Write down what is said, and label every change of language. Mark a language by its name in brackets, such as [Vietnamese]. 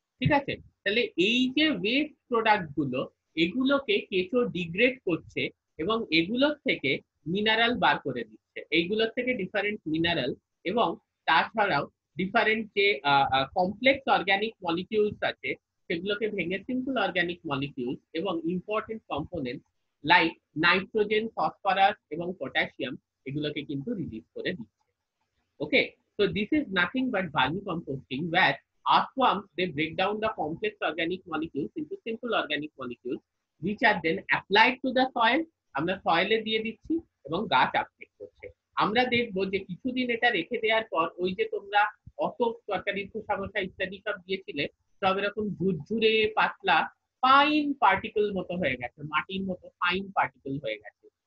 [Bangla] ঠিক আছে, তাহলে এই যে ওয়েস্ট প্রোডাক্ট গুলো, এগুলোকে কেঁচো ডিগ্রেড করছে এবং এগুলোর থেকে মিনারেল বার করে দিচ্ছে, এইগুলোর থেকে ডিফারেন্ট মিনারেল, এবং তাছাড়াও ডিফারেন্ট যে কমপ্লেক্স অর্গানিক মলিকিউলস আছে সেগুলোকে ভেঙে সিম্পল অর্গানিক মলিকিউলস এবং important component like nitrogen, phosphorus এবং পটাশিয়াম এগুলোকে কিন্তু রিলিজ করে দিচ্ছে। [English] Okay, so this is nothing but vermicomposting, where earthworms they break down the complex organic molecules into simple organic molecules which are then applied to the soil. [Bangla] আমরা সয়েলে দিয়ে দিচ্ছি এবং গাছ আপটেক করছে। আমরা দেখবো যে কিছুদিন এটা রেখে দেওয়ার পর ওই যে তোমরা অত তরকারির খোসা মোসা ইত্যাদি সব দিয়েছিলে, সব এরকম ঝুরঝুরে পাতলা ফাইন পার্টিকেল মতো হয়ে গেছে, মাটির মতো ফাইন পার্টিকেল হয়ে গেছে।